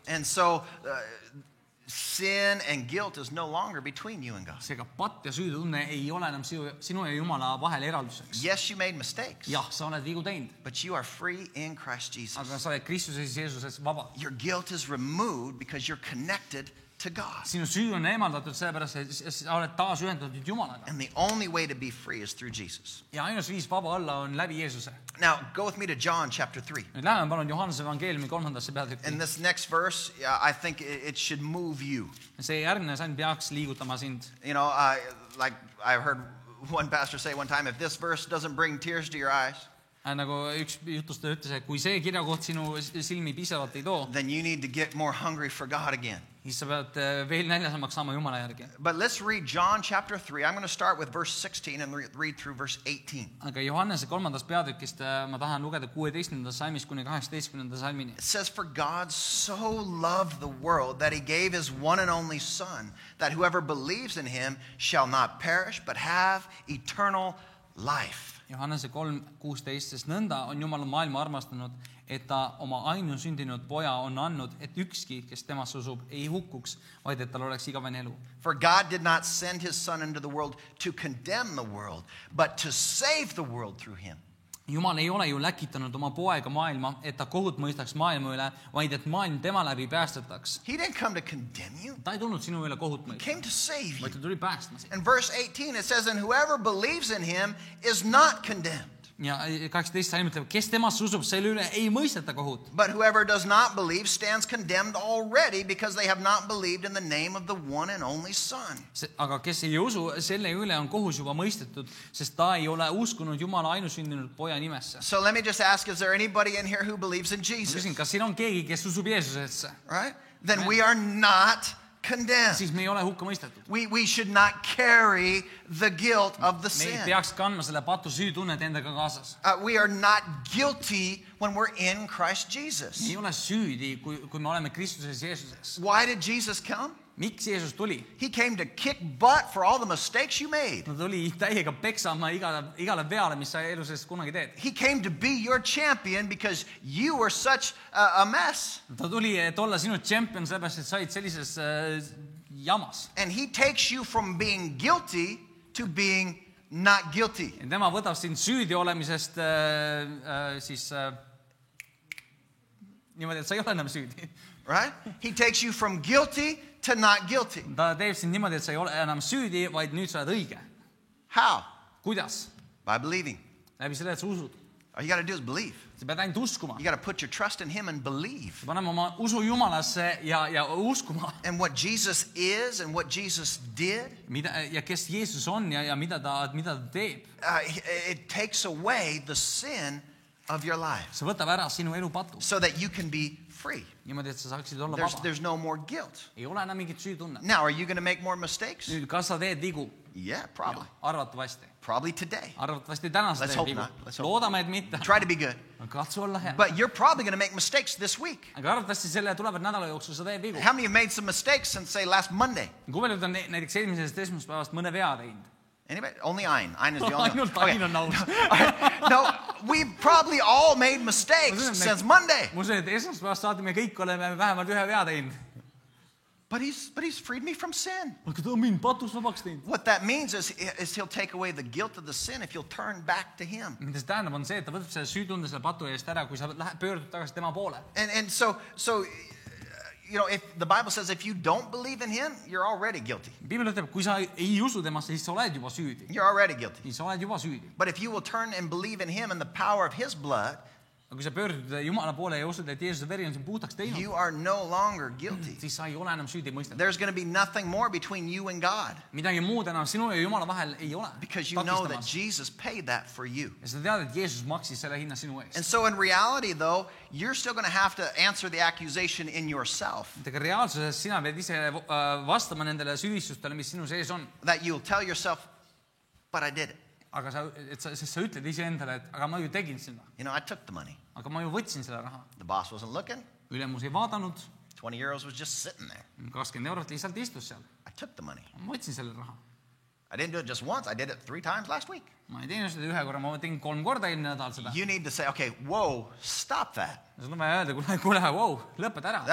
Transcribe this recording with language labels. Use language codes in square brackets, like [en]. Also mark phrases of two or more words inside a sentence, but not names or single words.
[en] And so sin and guilt is no longer between you and God. [et] Seega patt ja süütunne ei ole enam sinu ja Jumala vahel eralduseks. [en] Yes, you made mistakes, [et] Jah, sa oled vigu teinud, [en] but you are free in Christ Jesus. [et] aga sa oled Kristuses Jeesuses vaba. [en] Your guilt is removed because you're connected to God. [et] Sinu süü on eemaldatud sellepärast, et sa oled taas ühendatud Jumalaga. [en] And the only way to be free is through Jesus. [et] Ja ainus viis vaba olla on läbi Jeesuse. [en] Now, go with me to John chapter 3. [et] Nüüd läheme palun Johannese evangeeliumi 3. peatükki. [en] In this next verse, I think it should move you. [et] See järgmine salm peaks liigutama sind. [en] You know, like I heard one pastor say one time, if this verse doesn't bring tears to your eyes, [et] Nagu üks jutustaja ütles, et kui see kirjakoht sinu silmi piisavalt ei too, [en] then you need to get more hungry for God again. [et] siis sa pead veel näljasemaks saama Jumala järgi. [en] But let's read John chapter 3. I'm going to start with verse 16 and read through verse 18. [et] Aga Johannese 3. peatükist ma tahan lugeda 16. salmist kuni 18. salmini. [en] It says, for God so loved the world that he gave his one and only Son, that whoever believes in him shall not perish but have eternal life. [et] Johannese 3:16, sest nõnda on Jumal maailma armastanud, et ta oma ainusündinud poja on andnud, et ükski, kes temasse usub, ei hukkuks, vaid et tal oleks igavene elu. [en] For God did not send his son into the world to condemn the world, but to save the world through him. [et] Jumal ei ole ju läkitanud oma poega maailma, et ta kohut mõistaks maailma üle, vaid et maailm tema läbi päästetaks. [en] He didn't come to condemn you. [et] Ta ei tulnud sinu üle kohut [en] He [et] mõistma, [en] came to save you. [et] vaid ta tuli päästma sind. [en] In verse 18 it says, and whoever believes in him is not condemned. [et] Ja 18 salm ütleb, kes temasse usub, selle üle ei mõisteta kohut. [en] But whoever does not believe stands condemned already because they have not believed in the name of the one and only Son. [et] Aga kes ei usu, selle üle on kohus juba mõistetud, sest ta ei ole uskunud Jumala ainusündinud poja nimesse. [en] So let me just ask, is there anybody in here who believes in [et] Ma [en] Jesus? [et] küsin, kas siin on keegi, kes usub Jeesusesse? [en] Right? Then we are not condemned. [et] Siis me ei ole hukka mõistetud. [en] We should not carry the guilt of the [et] Me ei [en] sin. [et] peaks kandma selle patu süütunnet endaga kaasas. [en] We are not guilty when we're in Christ [et] Me [en] Jesus. [et] ei ole süüdi, kui me oleme Kristuses Jeesuses. [en] Why did Jesus come? [et] Miks Jeesus tuli? [en] He came to kick butt for all the mistakes you made. [et] Ta tuli täiega peksama igale veale, mis sa elu sees kunagi teed. [en] He came to be your champion because you were such a mess. [et] Ta tuli, et olla sinu tšempion, sellepärast, et sa olid sellises jamas. [en] And he takes you from being guilty to being not guilty. [et] Ja tema võtab sind süüdi olemisest niimoodi, et sa ei ole enam süüdi. [en] Right? He takes you from guilty to not guilty. [et] Ta teeb sind niimoodi, et sa ei ole enam süüdi, vaid nüüd sa oled õige. [en] How? [et] Kuidas? [en] By believing. [et] Läbi selle, et sa usud. [en] All you got to do is believe. [et] Sa pead ainult uskuma. [en] You got to put your trust in him and believe. [et] Paneme oma usu Jumalasse ja uskuma. [en] And what Jesus is and what Jesus did, [et] Ja kes Jeesus on ja mida ta teeb. [en] it takes away the sin of your life [et] See võtab ära sinu elu patu. [en] so that you can be free. [et] Niimoodi, et sa saaksid olla vaba. [en] There's no more guilt. [et] Ei ole enam mingit süütunnet. [en] Now, are you going to make more mistakes? [et] Nüüd, kas sa teed vigu? [en] Yeah, probably. [et] Arvatavasti. [en] Probably today. [et] Arvatavasti täna sa [en] Let's [et] teed [en] hope [et] vigu. [en] not. Let's hope [et] Loodame, et mitte. [en] Try to be good. [et] Katsu olla hea. [en] But you're probably going to make mistakes this week. [et] Aga arvatavasti selle tulevad nädala jooksul sa teed vigu. [en] How many have made some mistakes since, say, last Monday? [et] Kui paljud on näiteks eelmisest esmaspäevast mõne vea teinud? [en] Anybody? Only Ain. Ain is the only one. [et] Ainult Ain on aus. [en] No, we've probably all made mistakes since Monday. [et] Ma usun, et esmaspäevast saati me kõik oleme vähemalt ühe vea teinud. [en] But he's freed me from sin. [et] Aga ta on mind patust vabaks teinud. [en] What that means is he'll take away the guilt of the sin if you'll turn back to him. [et] Mida see tähendab on see, et ta võtab selle süütunde selle patu eest ära, kui sa pöördud tagasi tema poole. [en] And so you know, if the Bible says if you don't believe in him, you're already guilty. [et] Piibel ütleb, kui sa ei usu temasse, siis sa oled juba süüdi. [en] You're already guilty. [et] Siis sa oled juba süüdi. [en] But if you will turn and believe in him and the power of his blood, [et] Aga kui sa pöördud Jumala poole ja usud, et Jeesuse veri on sind puhtaks teinud, [en] you are no longer guilty. [et] siis sa ei ole enam süüdi mõistetud. [en] There's going to be nothing more between you and God [et] Midagi muud enam sinu ja Jumala vahel ei ole. [en] because you know that Jesus paid that for you. [et] Ja sa tead, et Jeesus maksis selle hinna sinu eest. [en] And so in reality, though, you're still going to have to answer the accusation in yourself [et] Aga reaalsuses sina pead ise vastama nendele süüdistustele, mis sinu sees on. [en] that you'll tell yourself, but I did it. [et] Aga sest sa ütled iseendale, et aga ma ju tegin seda. [en] You know, I took the money. [et] Aga ma ju võtsin selle raha. [en] The boss wasn't looking. [et] Ülemus ei vaadanud. [en] 20 euros was just sitting there. [et] 20 eurot lihtsalt istus seal. [en] I took the money. [et] Ma võtsin selle raha. [en] I didn't do it just once. I did it 3 times last week. [et] Ma ei teinud seda ühe korra, ma tegin 3 korda eelmine nädal seda. [en] You need to say, okay, whoa, stop that. [et] Seda on vaja öelda, kuule, wow, lõpeta ära.